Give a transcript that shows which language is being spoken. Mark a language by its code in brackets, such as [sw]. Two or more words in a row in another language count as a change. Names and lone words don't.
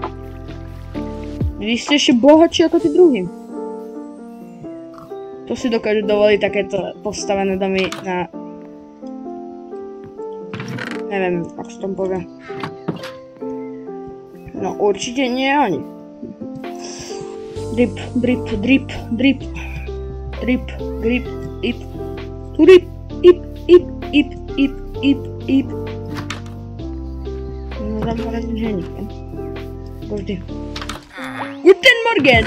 [sk] Vy ste ešte bohatší ako tí druhí. To si dokážu dovoliť takéto postavené domy na... Neviem, ako sa tom povie. No určite nie oni. Drip, drip, drip, drip. Drip, grip, ip. Turip, ip, ip, ip, ip, ip, ip. No tam teraz už je nikto. Vždy. [de] Guten Morgen!